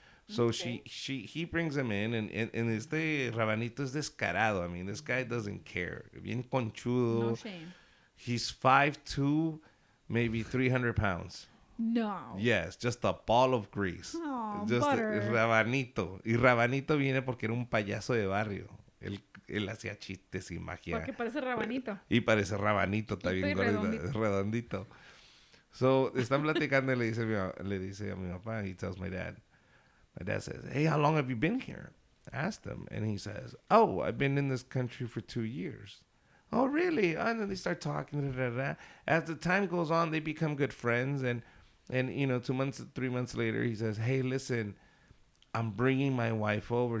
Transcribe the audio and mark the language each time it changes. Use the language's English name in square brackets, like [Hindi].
[English] So he brings him in, and [Spanish] este Rabanito es descarado. [English] I mean, this guy doesn't care. [Spanish] Bien conchudo. [English] No shame. He's 5'2", maybe 300 pounds. No. Yes, just a ball of grease. Oh, just butter. [Spanish] Rabanito. Y Rabanito viene porque era un payaso de barrio. Él hacía chistes y magia. Porque parece Rabanito. Y parece Rabanito, está bien gordito, redondito. So, están platicando y le dice a mi papá, [English] he tells my dad. My dad says, hey, how long have you been here? I asked him. And he says, oh, I've been in this country for 2 years. Oh, really? And then they start talking. As the time goes on, they become good friends. And 2 months, 3 months later, he says, hey, listen, I'm bringing my wife over.